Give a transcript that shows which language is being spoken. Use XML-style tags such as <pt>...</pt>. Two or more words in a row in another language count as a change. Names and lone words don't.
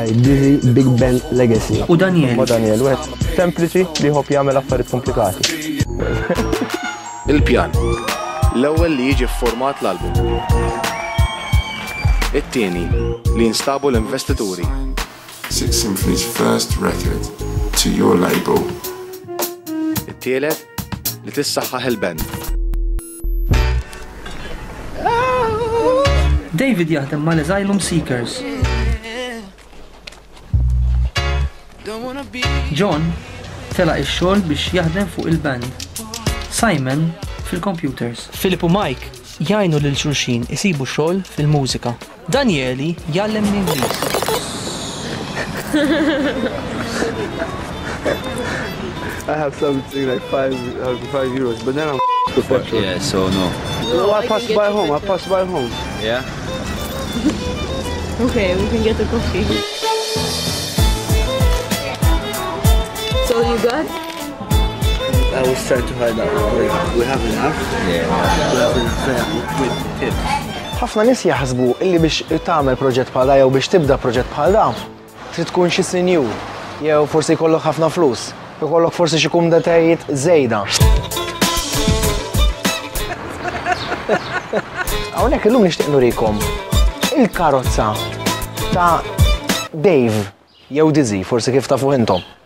<mt>Big Ben Legacy. U Daniel. Sempliċi li ħobb jagħmel affarijiet komplikati. Il-pjan. L-ewwel li jiġi fformat l-album. It-tieni li jinstabu l-investituri.</mt> <en>Six Symphony's first record to your label.</en> <mt>It-tielet li tissaħħaħ il-band. David jaħdem mal-</mt> <en>Asylum Seekers.</en> <mt>John telaq ix-xogħol biex jaħdem fuq il-band. Simon fil-computers. Philip u Mike jgħinu lil xulxin isibu xogħol fil-mużika. Danieli jgħallem l-Ingliż.</mt> <en>I have something like 5 euros, but then I'm the petrol. Yeah, so no. No, I pass by home. Yeah? Okay, we can get a coffee. So you got? I was trying to hide that. We have enough. Yeah. We have enough with tips.</en> <mt>ħafna nies jaħsbu illi biex tagħmel proġett bħal jew biex tibda proġett bħal dan trid tkun xi sinjur jew forsi jkollok ħafna flus, ikollok forsi xi kumdatajiet żejda. Hawnhekk illum nixtieq nurikom il-karozza ta' Dave jew Dizzy, forsi kif tafu intom.</mt>